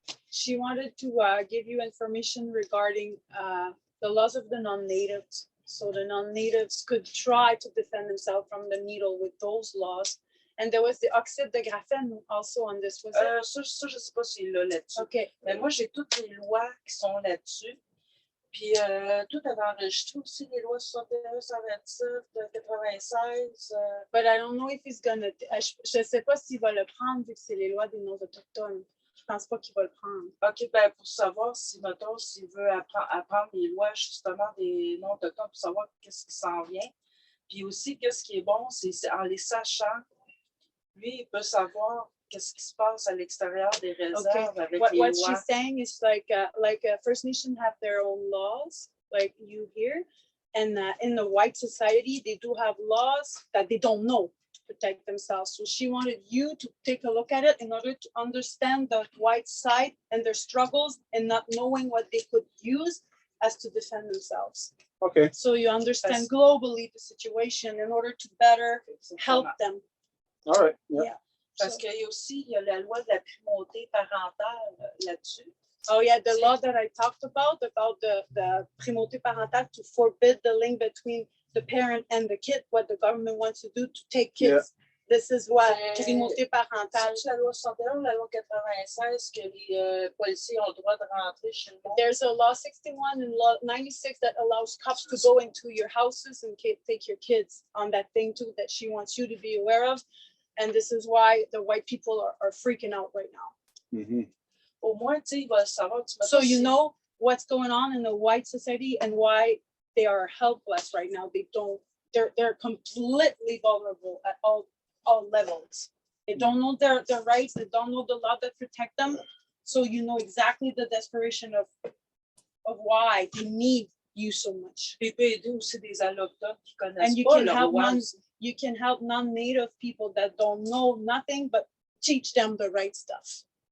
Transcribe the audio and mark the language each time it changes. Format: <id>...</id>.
<en>She wanted to give you information regarding the laws of the non-natives. So the non-natives could try to defend themselves from the needle with those laws. And there was the oxide de graphène also on this, was it?</en> <fr>Ça, je sais pas si là là-dessus. Okay. Mais moi, j'ai toutes les lois qui sont là-dessus. Puis tout avait enregistré aussi les lois 61, 127, 96.</fr> <en>But I don't know if he's gonna.</en> <fr>Je sais pas s'il va le prendre vu que c'est les lois des non-autochtones. Je pense pas qu'il va le prendre. OK, ben pour savoir si, mettons, s'il veut apprendre les lois justement des non-autochtones pour savoir qu'est-ce qui s'en vient. Puis aussi, qu'est-ce qui est bon, c'est en les sachant, lui, il peut savoir qu'est-ce qui se passe à l'extérieur des réserves avec les lois.</fr> <en>What she's saying is like First Nation have their own laws, like you hear, and in the white society, they do have laws that they don't know to protect themselves. So she wanted you to take a look at it in order to understand the white side and their struggles and not knowing what they could use as to defend themselves. Okay. So you understand globally the situation in order to better help them. All right. Yeah.</en> <fr>Parce qu'il y a aussi la loi de la primauté parentale là-dessus.</fr> <en>Oh yeah, the law that I talked about the primauté parentale to forbid the link between the parent and the kid, what the government wants to do to take kids. Yeah. This is what primauté parentale.</en> <fr>C'est la loi 61 ou la loi 96 que les policiers ont le droit de rentrer chez le monde.</fr> <en>There's a law 61 and law 96 that allows cops to go into your houses and take your kids on that thing too that she wants you to be aware of. And this is why the white people are freaking out right now. Mhm.</en> <fr>Au moins, tu sais, il va savoir.</fr> <en>So you know what's going on in the white society and why they are helpless right now. They're completely vulnerable at all levels. They don't know their rights, they don't know the law that protect them. So you know exactly the desperation of why they need you so much.</en> <fr>Il peut aider aussi des allochtones qui connaissent</fr> <en>And you</en> <fr>pas</fr> <en>can</en> <fr>leur</fr> <en>help</en> <fr>loi.</fr> <en>you can help non-native people that don't know nothing, but teach them the right stuff.</en>